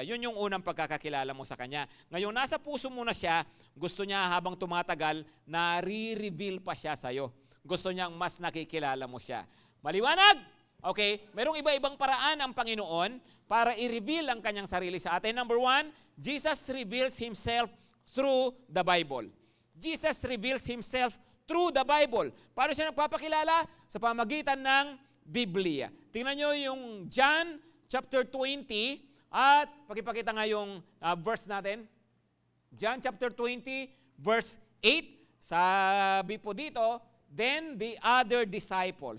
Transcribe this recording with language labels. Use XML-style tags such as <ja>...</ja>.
<tl>Yun yung unang pagkakakilala mo sa Kanya. Ngayon, nasa puso mo na siya, gusto niya habang tumatagal, na-re-reveal pa siya sa'yo. Gusto niyang mas nakikilala mo siya. Maliwanag? Okay? Merong iba-ibang paraan ang Panginoon para i-reveal ang Kanyang sarili sa atin.</tl> <en>Number one, Jesus reveals Himself through the Bible. Jesus reveals Himself through the Bible.</en> <tl>Paano siya nagpapakilala? Sa pamagitan ng Biblia. Tingnan nyo yung John chapter 20 at pakipakita nga yung verse natin.</tl> <en>John chapter 20 verse 8.</en> <tl>Sabi po dito,</tl> <en>then the other disciple.</en>